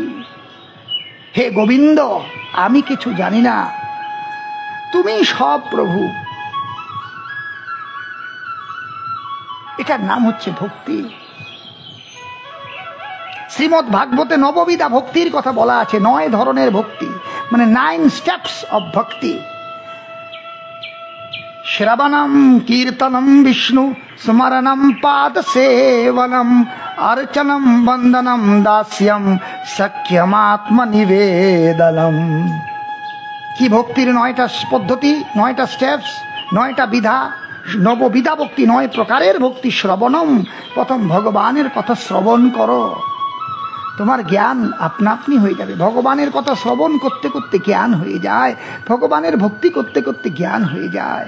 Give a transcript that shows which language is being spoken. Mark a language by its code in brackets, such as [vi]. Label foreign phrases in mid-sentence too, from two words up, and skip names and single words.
[bn] হে গোবিন্দ, আমি কিছু জানি না, তুমি সব প্রভু, এটার নাম হচ্ছে ভক্তি। শ্রীমদ্ ভাগবতে নববিধা ভক্তির কথা বলা আছে, 9 ধরনের ভক্তি, মানে 9 [en] steps of [bn] ভক্তি। [sa] শ্রবণম কীর্তনম বিষ্ণু স্মরণম পাদ সেবনম अर्चनम बंदनम दास्यम सख्यमात्म निवेदनम। [bn] কি ভক্তির 9টা পদ্ধতি, 9টা স্টেপস, 9টা বিধা, নববিধা ভক্তি, 9 প্রকারের ভক্তি। শ্রবণম, প্রথম ভগবানের কথা শ্রবণ করো, তোমার জ্ঞান আপনা আপনি হয়ে যাবে। ভগবানের কথা শ্রবণ করতে করতে জ্ঞান হয়ে যায়, ভগবানের ভক্তি করতে করতে জ্ঞান হয়ে যায়।